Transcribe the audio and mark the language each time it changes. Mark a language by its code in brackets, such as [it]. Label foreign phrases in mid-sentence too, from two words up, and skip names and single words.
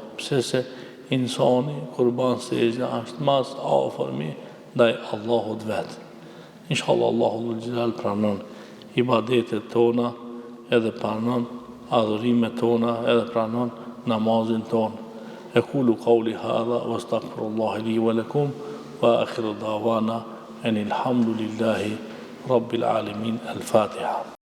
[sq] Pse se insani, kur banë sejde, ashtë mas afërmi ndaj Allahut vetë. Inshallah, [ar] الله ذو الجلال [sq] pranon ibadetet tona, edhe pranon adhurimet tona, edhe pranon namazin tonë. [ar] أقول قولي هذا واستغفر الله لي ولكم وآخر دعوانا أن الحمد لله رب العالمين الفاتحة